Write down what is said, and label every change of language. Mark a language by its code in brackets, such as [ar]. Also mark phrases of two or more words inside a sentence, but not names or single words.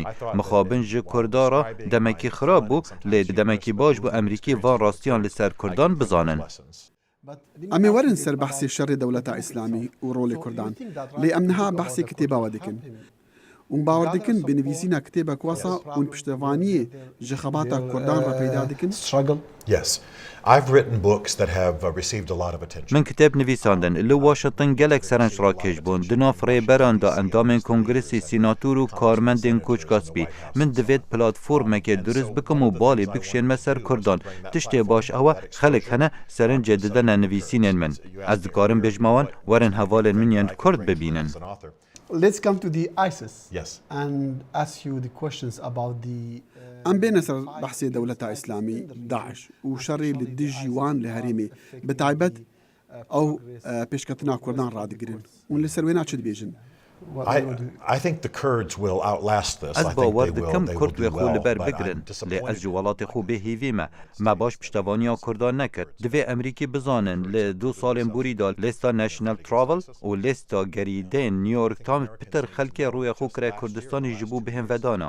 [ku] Mixabin ji Kurda ra demekî xirab bû lê demekî baş bû Emerîkî van rastiyan li ser Kurdan bizanin. Em ê werin ser behsê şerê dewleta İslamî û rolê Kurdan. Lê em niha behsê kitêba we dikin. û bawer dikin bi nivîsîna kitêbek wesa û piştevaniyê ji xebata Kurdan re peyda dikin? [en] Yes. I've written books that have received a lot of attention. [ku] Min kitêb nivîsandin. Li Washington gelek serenç rakêj bûn. Di nav rêberan da endamên Kongresê Sînatûr û karmendên Koçgaspî. Min divêt platformekê durist bikim û balê bikişên me ser Kurdan. Tiştê baş ew e xelek hene serincê didine nivîsînên min. Ez dikarim bêjma wan werin hevalên min yên Kurd bibînin. [en] Let's come to the ISIS. Yes. And ask you the questions about the [ku] Em bêne ser behsê dewleta İslamî, Daeş û şerê li dijî wan li herêmê bi taybet ew pêşketina Kurdan radigirin. Hûn li ser wê çi dibêjin? [en] I think the Kurds will outlast this. [ku] Ez bawer dikim Kurd wê xwe li ber bigirin. Lê ez ji welatê xwe bêhêvî me. Me baş piştevaniya Kurdan nekir. Divê Emerîkî bizanin li 2 salên borî da lêsta National Travel û lêsta gerîdeyên New York Times pitir xelkê rûya xwe kire Kurdistanê ji bo bihên vedana.